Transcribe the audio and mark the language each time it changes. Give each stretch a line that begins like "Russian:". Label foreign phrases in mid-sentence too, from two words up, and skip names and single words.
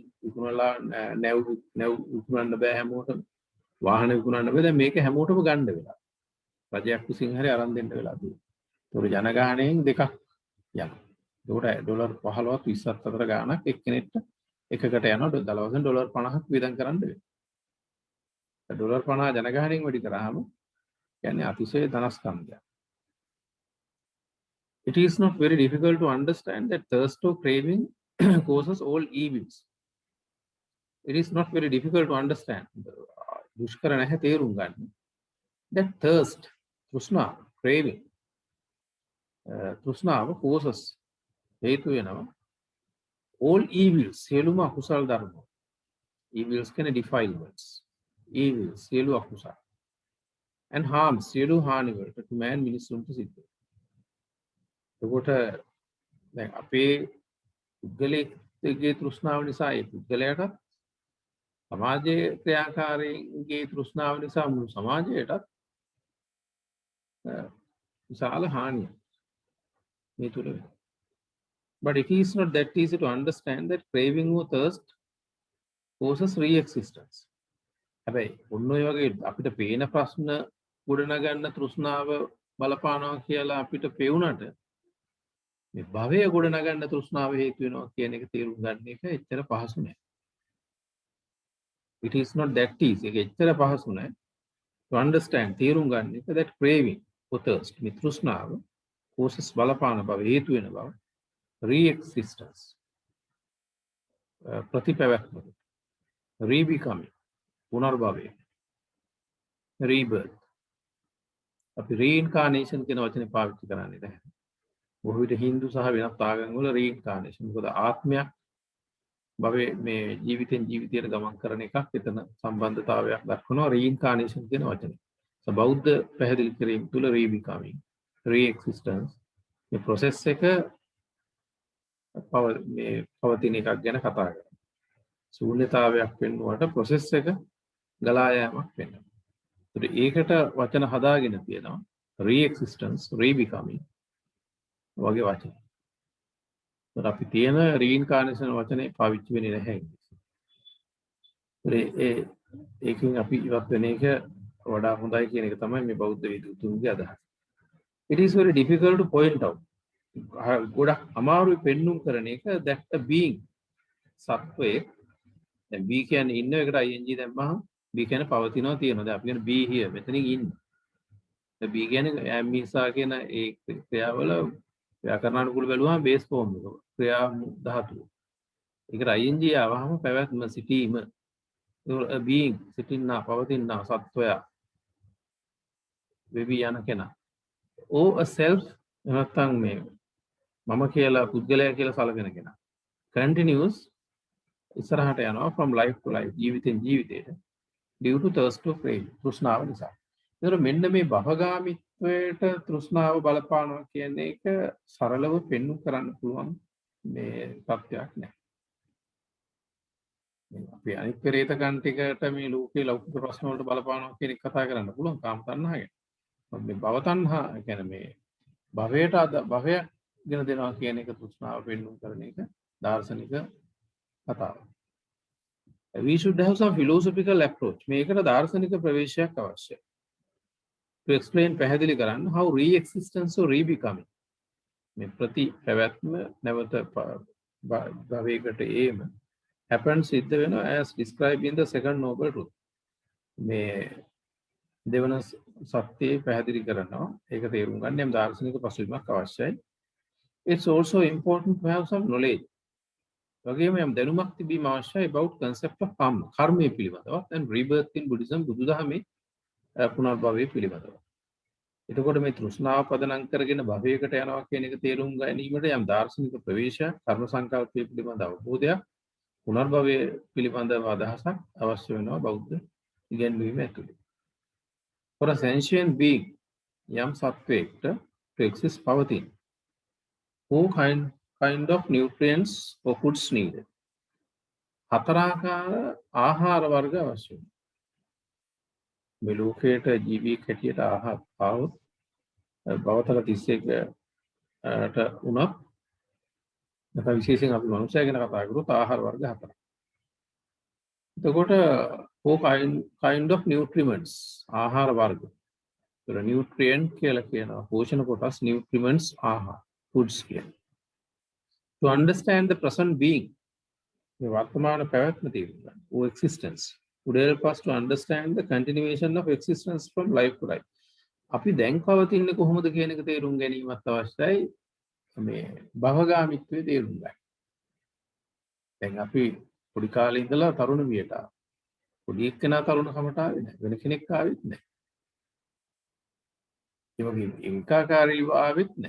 Sinhala: විකුණලා නැව් විකුණන්න බෑ හැමෝටම වාහන විකුණන්න බෑ දැන් මේක හැමෝටම ගන්න වෙලා රජයක් විසින් හරි අරන් දෙන්න වෙලා තියෙනවා ඒතකොට ජනගහණයෙන් දෙකක් යනවා ඒකට ඩොලර් 15ක් 20ක් අතර ගාණක් එක්කෙනෙක්ට එකකට යනවා දල වශයෙන් ඩොලර් 50ක් වියදම් කරන්න වෙනවා ඩොලර් 50 ජනගහණයෙන් වැඩි කරාම කියන්නේ අතිශය ධනස්කන්ධයක්.
English: It is not very difficult to understand that thirst or craving causes all evils. It is not very difficult to understand.
Sinhala: දුෂ්කර නැහැ තේරුම් ගන්න.
English: That thirst,
Sinhala: තෘෂ්ණා, craving, තෘෂ්ණාව causes හේතු වෙනවා.
English: All evils,
Sinhala: සියලුම අකුසල් ධර්ම.
English: Evils කියන්නේ defilements. Evils,
Sinhala: සියලු අකුසල්.
English: And harms,
Sinhala: සියලු හානි වලට
English: to man
Sinhala: මිනිසුන්ට සිද්ධ වෙනවා. එතකොට දැන් අපේ පුද්ගලයේ තෘෂ්ණාව නිසා ඒ පුද්ගලයාට සමාජයේ ක්‍රියාකාරීන්ගේ තෘෂ්ණාව නිසා මුළු සමාජයටත් විශාල හානියක් මේ තුල වෙනවා.
English: But it is not that easy to understand that craving or thirst causes re-existence.
Sinhala: හැබැයි ඔන්න ඔය වගේ අපිට පේන ප්‍රශ්න ගොඩනගන්න තෘෂ්ණාව බලපානවා කියලා අපිට පෙවුනට මේ භවය ගොඩනගන්න තෘෂ්ණාව හේතු වෙනවා කියන එක තේරුම් ගන්න එක එච්චර පහසු නෑ.
English: It is not that easy.
Sinhala: ඒක එච්චර පහසු නෑ.
English: To understand
Sinhala: තේරුම් ගන්න එක
English: that craving or thirst
Sinhala: මේ තෘෂ්ණාව causes බලපාන බව හේතු වෙන බව re-existence ප්‍රතිපැවැත්ම re-becoming පුනර්භවය rebirth අපි reincarnation කියන වචනේ පාවිච්චි කරන්නේ නැහැ. බොහෝ විට හින්දු සහ වෙනත් ආගම් වල reincarnation මොකද ආත්මයක් භවයේ මේ ජීවිතෙන් ජීවිතයට ගමන් කරන එකක් එතන සම්බන්ධතාවයක් දක්වනවා reincarnation කියන වචනේ. බෞද්ධ පැහැදිලි කිරීම තුල
English: re-becoming re-existence
Sinhala: මේ process එක මේ පවතින එකක් ගැන කතා කරනවා. ශූන්‍යතාවයක් වෙනුවට process එක ගලා යාමක් වෙනවා. ඒකට වචන හදාගෙන තියෙනවා
English: re-existence, re-becoming
Sinhala: වගේ වචන. අපි තියෙන reincarnation වචනේ පාවිච්චි වෙන්නේ නැහැ. ඒකෙන් අපි ඉවත් වෙන එක වඩා හොඳයි කියන එක තමයි මේ බෞද්ධ විද්වතුන්ගේ අදහස.
English: It is very difficult to point out.
Sinhala: ගොඩක් අමාරුයි පෙන්눔 කරන එක
English: that a being
Sinhala: සත්වයේ දැන් be කියන්නේ ඉන්න එකට ing දැම්මම be කියන්නේ පවතිනවා තියෙනවා. දැන් අපි කියන
English: be here
Sinhala: මෙතනින් ඉන්න. දැන් be කියන්නේ ඇම්මිසා කියන ඒ ක්‍රියාවල ව්‍යාකරණානුකූල බැලුවම බේස් ෆෝම් එක ක්‍රියා ධාතුව. ඒකට ing ආවම පැවැත්ම සිටීම
English: a being
Sinhala: සිටින්නා පවතිනා සත්වයා වෙවි යන කෙනා.
English: or a self
Sinhala: නැත්නම් මේ මම කියලා පුද්ගලයා කියලා සලකන කෙනා.
English: continues
Sinhala: ඉස්සරහට යනවා
English: from life to life
Sinhala: ජීවිතෙන් ජීවිතයට
English: due to thirst to craving
Sinhala: තෘෂ්ණාව නිසා. ඒතර මෙන්න මේ භවගාමීත්වයට තෘෂ්ණාව බලපානවා කියන එක සරලව පෙන්වු කරන්න පුළුවන් මේ තත්ත්වයක් නෑ. අපි අනිත් පෙරේතකන් ටිකට මේ ලෝකේ ලෞකික ප්‍රශ්න වලට බලපානවා කියන එක කතා කරන්න පුළුවන් කාම තණ්හා ගැන. මේ භව තණ්හා කියන්නේ මේ භවයට භවය ගෙන දෙනවා කියන එක තෘෂ්ණාව පෙන්වුම් කරන එක දාර්ශනික කතාව.
English: We should have some philosophical approach.
Sinhala: මේකට දාර්ශනික ප්‍රවේශයක් අවශ්‍යයි.
English: To explain
Sinhala: පැහැදිලි කරන්න
English: how re-existence or re-becoming
Sinhala: මේ ප්‍රති පැවැත්ම නැවත භවයකට ඒම
English: happens
Sinhala: සිද්ධ වෙනවා
English: as described in the second noble truth.
Sinhala: මේ දෙවන සත්‍යය පැහැදිලි කරනවා. ඒක තේරුම් ගන්න යම් දාර්ශනික පසුබිමක් අවශ්‍යයි.
English: It's also important to have some knowledge.
Sinhala: වගේම යම් දැනුමක් තිබීම අවශ්‍යයි
English: about concept of karma.
Sinhala: කර්මය පිළිබඳව
English: and rebirth in Buddhism
Sinhala: බුදුදහමේ පුනර්භවය පිළිබඳව. එතකොට මේ තෘෂ්ණාව පදනම් කරගෙන භවයකට යනවා කියන එක තේරුම් ගැනීමට යම් දාර්ශනික ප්‍රවේශයක්, කර්ම සංකල්පය පිළිබඳ අවබෝධයක්, පුනර්භවය පිළිබඳව අදහසක් අවශ්‍ය වෙනවා බෞද්ධ ඉගැන්වීම ඇතුළේ.
English: For a sentient being,
Sinhala: යම් සත්වයකට
English: to exist
Sinhala: පවතින.
English: Who kind of nutrients or foods needed?
Sinhala: හතරාකාර ආහාර වර්ග අවශ්‍ය වෙනවා. මේ ලෝකයට ජීවියෙක් හැටියට ආහාර පාවොත් බවතල 31ට උනත් නැත්නම් විශේෂයෙන් අපි මනුස්සය ගැන කතා කරොත් ආහාර වර්ග හතරක්. එතකොට
English: kind of nutriments
Sinhala: ආහාර වර්ග. ඒතර nutrient කියලා කියනවා පෝෂණ කොටස්, nutriments ආහාර foods කියන.
English: To understand the present being
Sinhala: මේ වර්තමාන පැවැත්ම තේරුම් ගන්න.
English: or existence would help us to understand the continuation of existence from life to life.
Sinhala: අපි දැන් පවතින්නේ කොහොමද කියන එක තේරුම් ගැනීමත් අවශ්‍යයි. මේ භවගාමීත්වයේ තේරුම් ගන්න. දැන් අපි පොඩි කාලේ ඉඳලා තරුණ වියට ආවා. පොඩි එක්කෙනා තරුණකමට ආවේ නැහැ. වෙන කෙනෙක් ආවෙත් නැහැ. ඒ වගේම ඒකාකාරීව ආවෙත් නැහැ.